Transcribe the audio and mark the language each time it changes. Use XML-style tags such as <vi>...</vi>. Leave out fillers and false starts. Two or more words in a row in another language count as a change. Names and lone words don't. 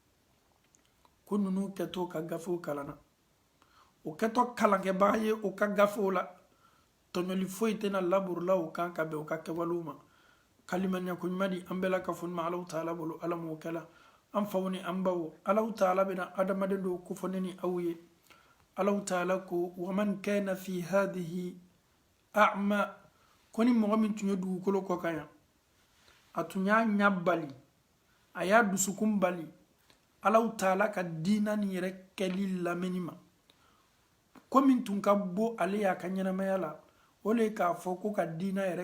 <bm>ninnu kɛtɔ ka gafew kalanna o kɛtɔ kalankɛbaga ye o ka gafew la tɔɲɔli foyi tɛna laburula o kan ka bɛn o ka kɛwalew ma kalimaniya ko ɲuman di an bɛɛ la ka fɔ ma Allahu taala bolo Ala m'o kɛla an faw ni an baw Allahu taala bɛna adamaden dɔw kofɔ ne ni aw ye Allahu taala ko</bm> <ar>ومن كان في هذه أعمى</ar> <bm>ko ni mɔgɔ min tun ye dugukolo kɔ kan yan a tun y'a ɲɛ bali a y'a dusukun bali Allahu taala ka diina ni yɛrɛ kɛli lamɛnni ma ko min tun ka bɔ ale y'a ka ɲɛnamaya la o le k'a fɔ ko ka diina yɛrɛ</bm>